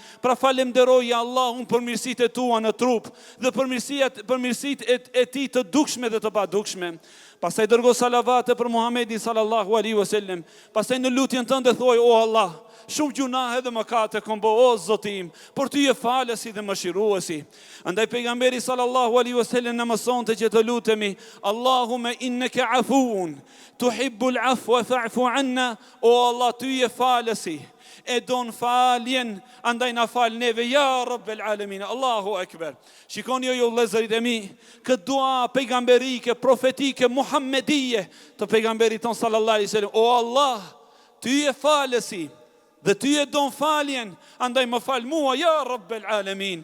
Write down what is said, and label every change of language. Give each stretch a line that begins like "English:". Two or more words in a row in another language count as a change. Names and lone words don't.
Albanian: Pra falenderoj Allahun për mirësitë e tua në trup dhe për mirësitë e tij të dukshme dhe të padukshme. Pastaj dërgo salavate për Muhamedit
Arabic: صلى الله عليه وسلم.
Albanian: Pastaj në lutjen tënde thuaj: o Allah, shumë gjunahe dhe mëkate kom bë, o Zotim, por ty je falësi dhe mëshiruesi. Andaj pejgamberi
Arabic: صلى الله عليه وسلم
Albanian: na mësonte që të lutemi:
Arabic: اللهم إنك عفو تحب العفو فاعف عنا.
Albanian: O Allah, ty je falësi, e don faljen, andaj na fal neve,
Arabic: يا رب العالمين. الله أكبر.
Albanian: Shikoni o ju vëllezërit e mi, këtë dua pejgamberike, profetike, muhammedije të pejgamberit ton
Arabic: صلى الله عليه وسلم:
Albanian: o Allah, ty je falësi dhe ty e don faljen, andaj më fal mua,
Arabic: يا رب العالمين.